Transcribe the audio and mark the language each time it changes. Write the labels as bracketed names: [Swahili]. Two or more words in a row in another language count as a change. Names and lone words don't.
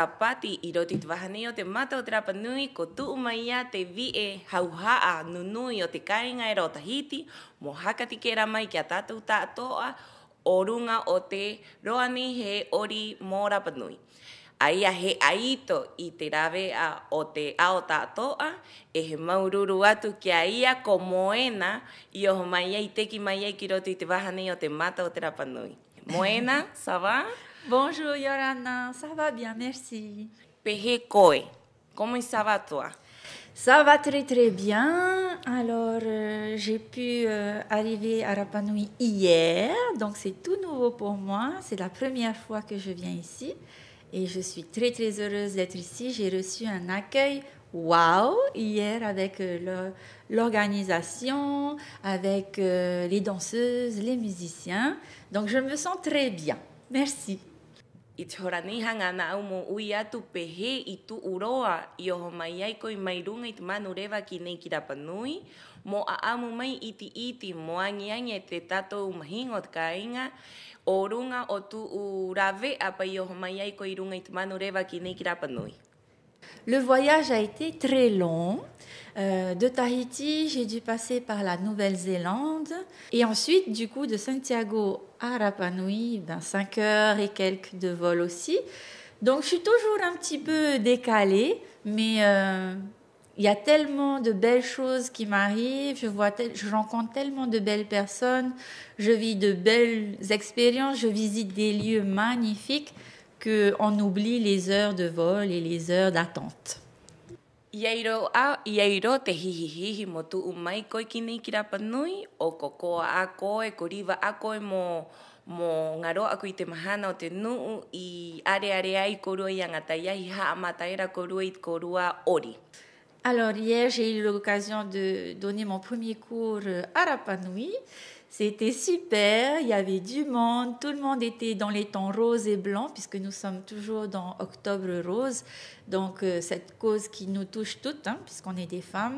[Rapanui] pati I roti te wahane o te mata o te rapa nui ko tuu mai ia te vie hauhaa nunui o te kāinga o Tahiti mo hakatike ra mai kia tātou tātoa o runga o te roani he ori mō rapa nui. Aia he aito I te rawe o te ao tātoa e he maururu atu kia ia ko Moena I oho mai ai teki mai ai ki roti te wahane o te mata o te Rapa Nui. Moena, [French] ça va? Bonjour Yorana, ça va bien, merci. [Rapanui] Pehe koe, [French] comment ça va toi? Ça va très très bien. Alors, j'ai pu arriver à Rapa Nui hier, donc c'est tout nouveau pour moi. C'est la première fois que je viens ici. Et je suis très très heureuse d'être ici. J'ai reçu un accueil wow hier avec l'organisation, avec les danseuses, les musiciens. Donc je me sens très bien. Merci. [Rapanui] I te horanihanga na au mo ui atu pehe I tu uroa I oho mai ai koi mai runga I te manu rewa ki nei ki Rapa Nui. Mo a amu mai iti mo angi te tatou mahinga o te kāinga. O runga o tu urawe apa I oho mai ai koi runga I te manu rewa ki nei ki Rapa Nui. [French] Le voyage a été très long. De Tahiti, j'ai dû passer par la Nouvelle-Zélande. Et ensuite, du coup, de Santiago à Rapa Nui, 5 heures et quelques de vol aussi. Donc, je suis toujours un petit peu décalée, mais il y a tellement de belles choses qui m'arrivent. Je rencontre tellement de belles personnes. Je vis de belles expériences. Je visite des lieux magnifiques qu'on oublie les heures de vol et les heures d'attente. [Rapanui] Iairo te hihihihi mo tuu mai koe ki nei ki Rapa Nui o kokoa a koe, ko riva a koe mo ngaro aku I te mahana o te nuu I are ai korua I angata iahi haa mataera korua I korua ori. [French] Alors hier, j'ai eu l'occasion de donner mon premier cours à Rapa Nui. C'était super, il y avait du monde, tout le monde était dans les tons roses et blancs, puisque nous sommes toujours dans Octobre Rose, donc cette cause qui nous touche toutes, puisqu'on est des femmes.